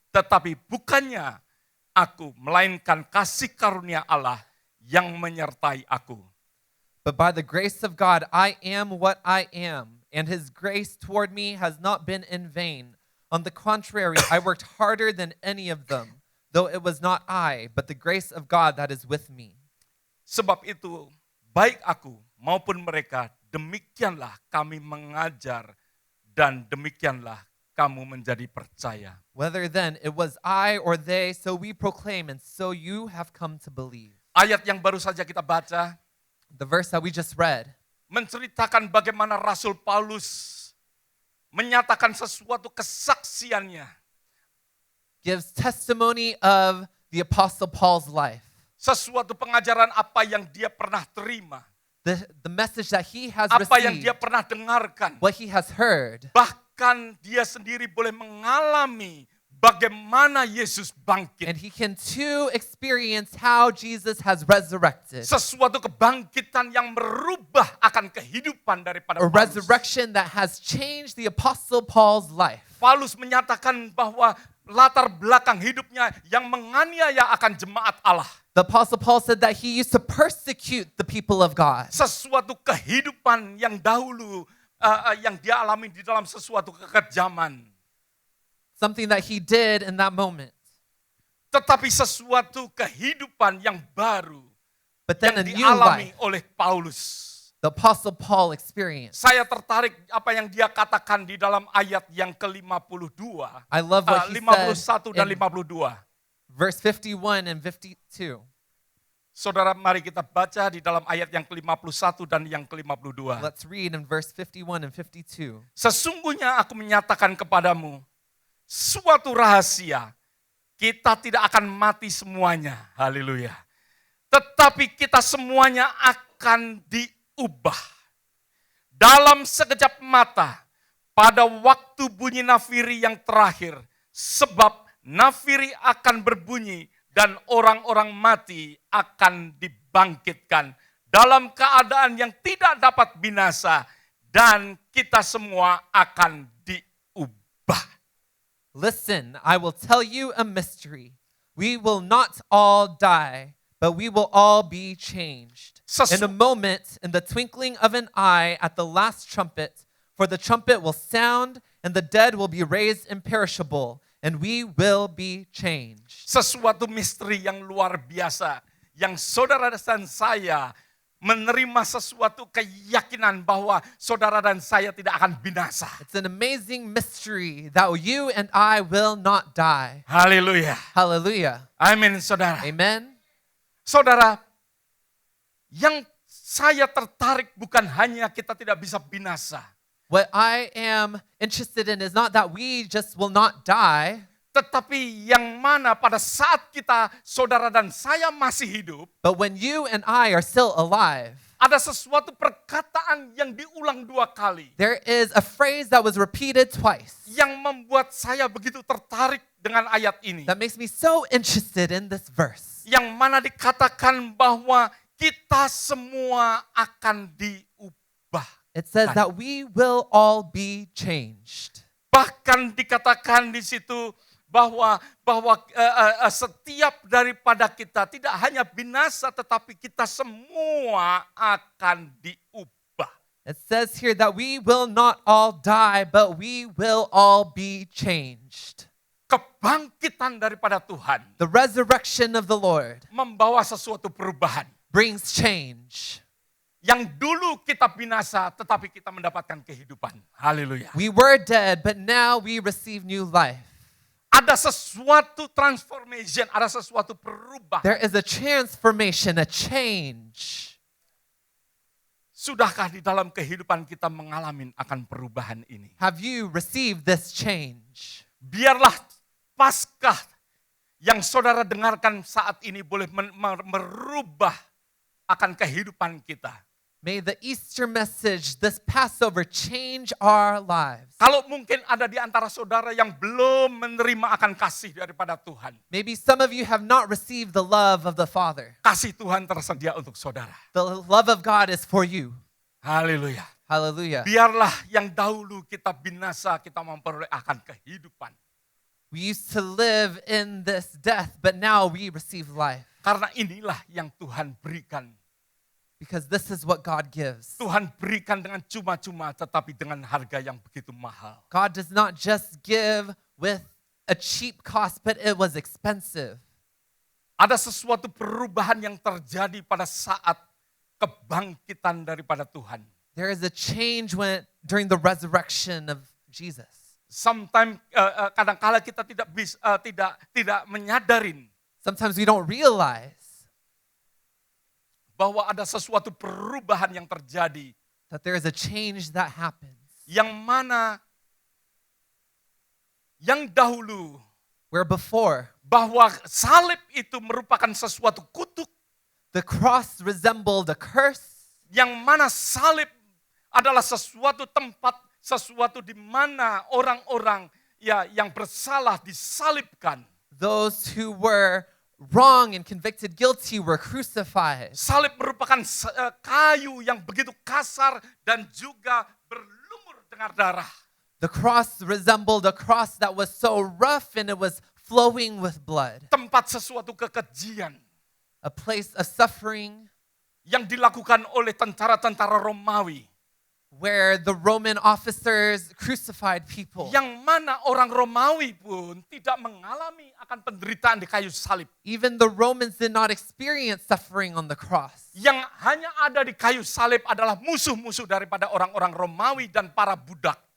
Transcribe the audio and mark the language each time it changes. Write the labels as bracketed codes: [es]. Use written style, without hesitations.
[id] Tetapi bukannya aku, melainkan kasih karunia Allah yang menyertai aku. [en] But by the grace of God, I am what I am, and his grace toward me has not been in vain. On the contrary, I worked harder than any of them, though it was not I, but the grace of God that is with me. [id] Sebab itu, baik aku maupun mereka, demikianlah kami mengajar dan demikianlah kamu menjadi percaya. [en] Whether then it was I or they, so we proclaim, and so you have come to believe. [id] Ayat yang baru saja kita baca [en] The verse that we just read [id] menceritakan bagaimana Rasul Paulus menyatakan sesuatu kesaksiannya. [en] gives testimony of the Apostle Paul's life, [id] Sesuatu pengajaran apa yang dia pernah terima. [en] the message that he has [id] Apa yang [en] received, [id] dia pernah dengarkan. [en] what he has heard. [id] Bahkan dia sendiri boleh mengalami bagaimana Yesus bangkit. [en] And he can too experience how Jesus has resurrected. [id] Sesuatu kebangkitan yang merubah akan kehidupan daripada [en] A [id] Paulus. [en] resurrection that has changed the Apostle Paul's life. [id] Paulus menyatakan bahwa latar belakang hidupnya yang menganiaya akan jemaat Allah. [en] The Apostle Paul said that he used to persecute the people of God. [id] Sesuatu kehidupan yang dahulu yang dia alami di dalam sesuatu kekejaman. [en] Something that he did in that moment. [id] Tetapi sesuatu kehidupan yang baru [en] But then [id] yang [en] a new [id] dialami [en] life, [id] oleh Paulus. [en] the Apostle Paul experienced. [id] Saya tertarik apa yang dia katakan di dalam ayat yang ke-52. [en] I love what he [id] 51 [en] said [id] dan [en] in [id] 52. [en] verse 51 and 52. [id] Saudara, mari kita baca di dalam ayat yang ke-51 dan yang ke-52. [en] Let's read in verse 51 and 52. [id] Sesungguhnya aku menyatakan kepadamu suatu rahasia, kita tidak akan mati semuanya. Haleluya. Tetapi kita semuanya akan diubah. Dalam sekejap mata, pada waktu bunyi nafiri yang terakhir. Sebab nafiri akan berbunyi dan orang-orang mati akan dibangkitkan dalam keadaan yang tidak dapat binasa. dan kita semua akan diubah. [en] Listen, I will tell you a mystery. We will not all die, but we will all be changed. In a moment, in the twinkling of an eye, at the last trumpet, for the trumpet will sound, and the dead will be raised imperishable, and we will be changed. [id] Sesuatu misteri yang luar biasa, yang saudara dan saya menerima sesuatu keyakinan bahwa saudara dan saya tidak akan binasa. [en] It's an amazing mystery that you and I will not die. [id] Haleluya. [en] Hallelujah. [id] Amin, saudara. [en] Amen. [id] Saudara, yang saya tertarik bukan hanya kita tidak bisa binasa, [en] What I am interested in is not that we just will not die, [id] tetapi yang mana pada saat kita, saudara dan saya masih hidup, [en] but when you and I are still alive, [id] ada sesuatu perkataan yang diulang 2 kali, [en] there is a phrase that was repeated twice [id] yang membuat saya begitu tertarik dengan ayat ini. [en] that makes me so interested in this verse. [id] Yang mana dikatakan bahwa kita semua akan diubah. [en] It says that we will all be changed. [id] Bahkan dikatakan di situ bahwa setiap daripada kita tidak hanya binasa, tetapi kita semua akan diubah. [en] It says here that we will not all die, but we will all be changed. [id] Kebangkitan daripada Tuhan [en] The resurrection of the Lord [id] membawa sesuatu perubahan. [en] brings change. [id] Yang dulu kita binasa, tetapi kita mendapatkan kehidupan. Haleluya. [en] We were dead, but now we receive new life. [id] Ada sesuatu transformation, ada sesuatu perubahan. [en] There is a transformation, a change. [id] Sudahkah di dalam kehidupan kita mengalami akan perubahan ini? [en] Have you received this change? [id] Biarlah Paskah yang saudara dengarkan saat ini boleh merubah akan kehidupan kita. [en] May the Easter message, this Passover, change our lives. [id] Kalau mungkin ada di antara saudara yang belum menerima akan kasih daripada Tuhan. [en] Maybe some of you have not received the love of the Father. [id] Kasih Tuhan tersedia untuk saudara. [en] The love of God is for you. [id] Haleluya. [en] Hallelujah. [id] Biarlah yang dahulu kita binasa, kita memperoleh akan kehidupan. [en] We used to live in this death, but now we receive life. [id] Karena inilah yang Tuhan berikan. [en] Because this is what God gives. [id] Tuhan berikan dengan cuma-cuma, tetapi dengan harga yang begitu mahal. [en] God does not just give with a cheap cost, but it was expensive. [id] Ada sesuatu perubahan yang terjadi pada saat kebangkitan daripada Tuhan. [en] There is a change during the resurrection of Jesus. Sometimes [id] kadang-kala kita tidak menyadarin [en] Sometimes we don't realize [id] bahwa ada sesuatu perubahan yang terjadi, [en] that there is a change that happens. [id] yang mana yang dahulu [en] Where before, [id] bahwa salib itu merupakan sesuatu kutuk, [en] the cross resembled a curse, [id] yang mana salib adalah sesuatu tempat, sesuatu di mana orang-orang yang bersalah disalibkan. [en] those who were wrong and convicted guilty were crucified. [id] Salib merupakan kayu yang begitu kasar dan juga berlumur dengan darah. [en] The cross resembled a cross that was so rough and it was flowing with blood. [id] Tempat sesuatu kekejian [en] A place of suffering [id] yang dilakukan oleh tentara-tentara Romawi. [en] where the Roman officers crucified people. [id] Yang mana orang Romawi pun tidak mengalami akan penderitaan di kayu salib. [en] Even the Romans did not experience suffering on the cross. [id] Yang hanya ada di kayu salib adalah musuh-musuh daripada orang-orang Romawi dan para budak.